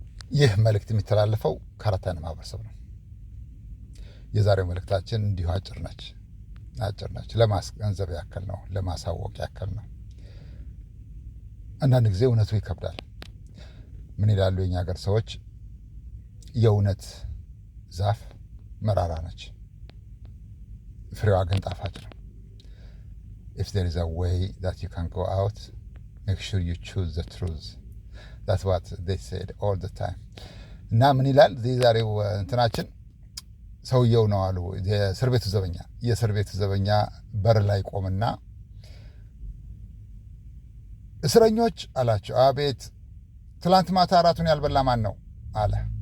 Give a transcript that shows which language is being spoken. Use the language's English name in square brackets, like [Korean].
[Amharic] ይህ መልእክት የሚተላለፈው ከአራታን ማህበረሰብ ነው። የዛሬው መልእክታችን እንዲሁ አጭር ነች። ለማስገንዘብ ያክል ነው፣ ለማሳወቅ ያክል ነው። አንዳንድ ጊዜ እውነቱ ይከብዳል። ምን ይላሉ የኛ ሀገር ሰዎች? የእውነት ዛፍ መራራ ነች፣ ፍሬዋ ግን ጣፋጭ ነው። [English] if there is a way that you can go out, make sure you choose the truth. That's what they said all the time. [Amharic] እና ምን ይላል የዛሬው እንትናችን? ሰውየው ነው አሉ የእስር ቤቱ ዘበኛ በር ላይ ቆምና እስረኞች አላቸው። አቤት። ትላንት ማታ እራቱን ያልበላ ማን ነው አለ።